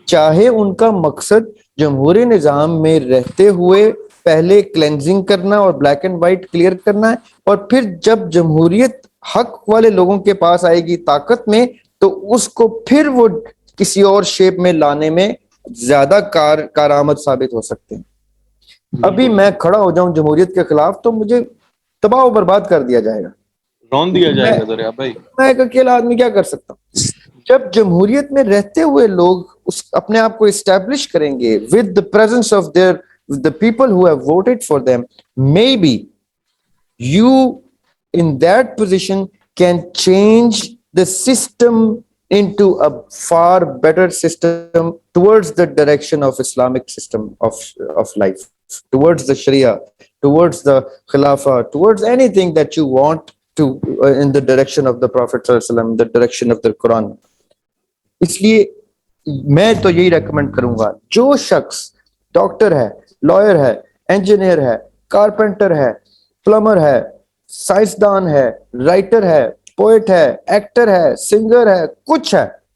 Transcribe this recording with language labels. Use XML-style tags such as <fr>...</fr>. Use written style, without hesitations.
<ur>چاہے ان کا مقصد جمہوری نظام میں رہتے ہوئے پہلے کلینزنگ کرنا اور بلیک اینڈ وائٹ کلیئر کرنا ہے، اور پھر جب جمہوریت حق والے لوگوں کے پاس آئے گی طاقت میں تو اس کو پھر وہ کسی اور شیپ میں لانے میں زیادہ کارآمد ثابت ہو سکتے ہیں۔ ابھی میں کھڑا ہو جاؤں جمہوریت کے خلاف تو مجھے تباہ و برباد کر دیا جائے گا، رون دیا جائے گا دریا بھائی۔ میں ایک اکیلا آدمی کیا کر سکتا ہوں؟ جب جمہوریت میں رہتے ہوئے لوگ اپنے آپ کو اسٹیبلش کریں گے</ur> <en>with the presence of the people who have voted for them, maybe you in that position can change the system into a far better system towards the direction of Islamic system of life, towards the Sharia, towards the Khilafah, towards anything that you want to in the direction of the Prophet sallallahu alaihi wasallam, the direction of the Quran.</en> <ur>اس لیے میں تو یہی recommend کروں گا، جو شخص doctor ہے، lawyer ہے، engineer ہے، کارپینٹر ہے، پلمبر ہے، سائنسدان ہے، رائٹر ہے، پوئٹ ہے، ایکٹر ہے، سنگر ہے، کچھ ہے،</ur>